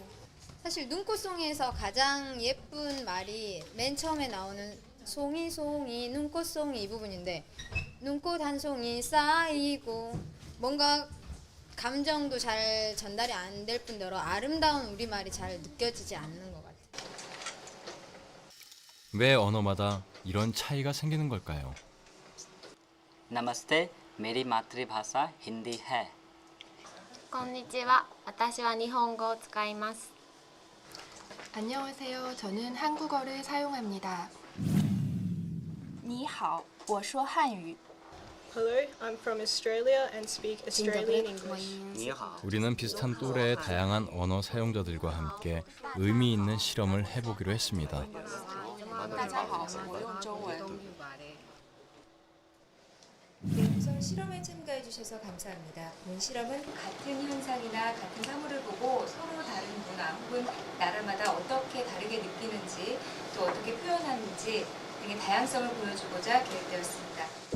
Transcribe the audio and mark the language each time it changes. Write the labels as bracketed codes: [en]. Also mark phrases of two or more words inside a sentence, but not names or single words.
[ko] 사실 눈꽃송이에서 가장 예쁜 말이 맨 처음에 나오는 송이 송이 눈꽃송이 이 부분인데 눈꽃 한 송이 쌓이고 뭔가 감정도 잘 전달이 안 될 뿐더러 아름다운 우리말이 잘 느껴지지 않는 것 같아요. 왜 언어마다 이런 차이가 생기는 걸까요? [hi] नमस्ते, मेरी मातृभाषा हिंदी है. [ja] こんにちは。私は日本語を使います。 [ko] 안녕하세요. 저는 한국어를 사용합니다. [zh] 你好，我说汉语。 [en] Hello, I'm from Australia and speak Australian English. [ko] 우리는 비슷한 또래의 다양한 언어 사용자들과 함께 의미 있는 실험을 해보기로 했습니다. [zh] 大家好，我用中文。 [ko] 네, 우선 실험에 참가해 주셔서 감사합니다. 본 실험은 같은 현상이나 같은 사물을 보고 서로 다른 문화 혹은 나라마다 어떻게 다르게 느끼는지 또 어떻게 표현하는지 등의 다양성을 보여주고자 계획되었습니다.